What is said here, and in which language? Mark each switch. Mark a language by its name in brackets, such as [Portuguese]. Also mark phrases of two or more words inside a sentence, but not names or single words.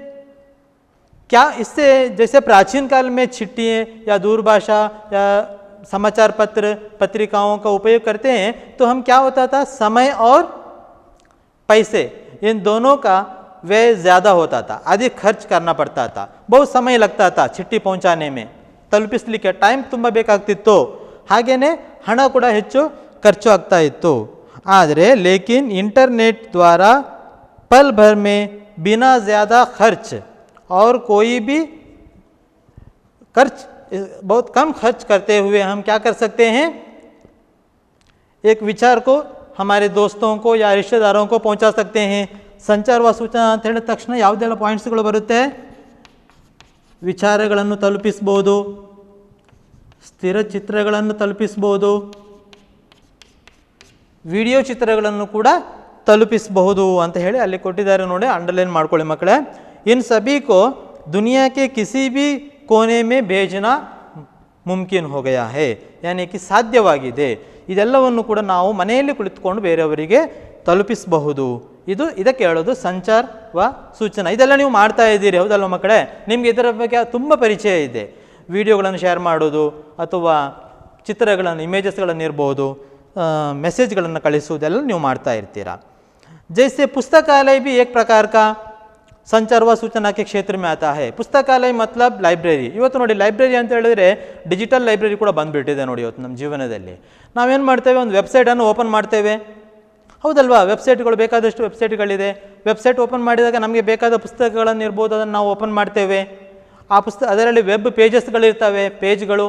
[Hindi] इनसे क्या इससे जैसे प्राचीन काल में चिट्ठी या दूरभाषा या समाचार पत्र पत्रिकाओं का उपयोग करते हैं तो हम क्या होता था, समय और पैसे इन दोनों का व्यय ज़्यादा होता था, अधिक खर्च करना पड़ता था, बहुत समय लगता था चिट्ठी पहुंचाने में, [Kannada] ತಲುಪಿಸಲಿಕ್ಕೆ ಟೈಮ್ ತುಂಬ ಬೇಕಾಗ್ತಿತ್ತು, ಹಾಗೇನೆ ಹಣ ಕೂಡ ಹೆಚ್ಚು ಖರ್ಚು ಆಗ್ತಾ ಇತ್ತು. [Hindi] ಆದರೆ लेकिन इंटरनेट द्वारा पल भर में बिना ज़्यादा खर्च और कोई भी खर्च बहुत कम खर्च करते हुए हम क्या कर सकते हैं, एक विचार को हमारे दोस्तों को या रिश्तेदारों को पहुंचा सकते हैं. संचार व सूचना [Kannada] ಅಂತ ಹೇಳಿದ ತಕ್ಷಣ ಯಾವುದೆಲ್ಲ ಪಾಯಿಂಟ್ಸ್ಗಳು ಬರುತ್ತೆ, ವಿಚಾರಗಳನ್ನು ತಲುಪಿಸ್ಬೋದು, ಸ್ಥಿರ ಚಿತ್ರಗಳನ್ನು ತಲುಪಿಸ್ಬೋದು, ವಿಡಿಯೋ ಚಿತ್ರಗಳನ್ನು ಕೂಡ ತಲುಪಿಸಬಹುದು ಅಂತ ಹೇಳಿ ಅಲ್ಲಿ ಕೊಟ್ಟಿದ್ದಾರೆ ನೋಡಿ, ಅಂಡರ್ಲೈನ್ ಮಾಡ್ಕೊಳ್ಳಿ ಮಕ್ಕಳೇ. [Hindi] इन सभी को दुनिया के किसी भी कोने में भेजना मुमकिन हो गया है, यानी कि ಸಾಧ್ಯವಾಗಿದೆ. [Kannada] ಇದೆಲ್ಲವನ್ನು ಕೂಡ ನಾವು ಮನೆಯಲ್ಲಿ ಕುಳಿತುಕೊಂಡು ಬೇರೆಯವರಿಗೆ ತಲುಪಿಸಬಹುದು. ಇದಕ್ಕೆ ಹೇಳೋದು [Hindi] संचार व सूचना. [Kannada] ಇದೆಲ್ಲ ನೀವು ಮಾಡ್ತಾ ಇದ್ದೀರಿ, ಹೌದಲ್ವ ಮಕ್ಕಳೇ? ನಿಮಗೆ ಇದರ ಬಗ್ಗೆ ತುಂಬ ಪರಿಚಯ ಇದೆ. ವಿಡಿಯೋಗಳನ್ನು ಶೇರ್ ಮಾಡೋದು ಅಥವಾ ಚಿತ್ರಗಳನ್ನು ಇಮೇಜಸ್ಗಳನ್ನು ಇರ್ಬೋದು, ಮೆಸೇಜ್ಗಳನ್ನು ಕಳಿಸುವುದೆಲ್ಲ ನೀವು ಮಾಡ್ತಾ ಇರ್ತೀರಾ. [Hindi] जैसे पुस्तकालय भी एक प्रकार का संचार व सूचना के क्षेत्र में आता है. पुस्तकालय मतलब ಲೈಬ್ರರಿ. [Kannada] ಇವತ್ತು ನೋಡಿ ಲೈಬ್ರರಿ ಅಂತ ಹೇಳಿದ್ರೆ [English] digital library [Kannada] ಕೂಡ ಬಂದುಬಿಟ್ಟಿದೆ ನೋಡಿ ಇವತ್ತು ನಮ್ಮ ಜೀವನದಲ್ಲಿ. ನಾವೇನು ಮಾಡ್ತೇವೆ, ಒಂದು ವೆಬ್ಸೈಟನ್ನು ಓಪನ್ ಮಾಡ್ತೇವೆ, ಹೌದಲ್ವಾ? ವೆಬ್ಸೈಟ್ಗಳು ಬೇಕಾದಷ್ಟು ವೆಬ್ಸೈಟ್ಗಳಿದೆ. [English] website open [Kannada] ಮಾಡಿದಾಗ ನಮಗೆ ಬೇಕಾದ ಪುಸ್ತಕಗಳನ್ನು ಇರ್ಬೋದು, ಅದನ್ನು ನಾವು ಓಪನ್ ಮಾಡ್ತೇವೆ. ಆ ಅದರಲ್ಲಿ ವೆಬ್ ಪೇಜಸ್ಗಳಿರ್ತವೆ, ಪೇಜ್ಗಳು.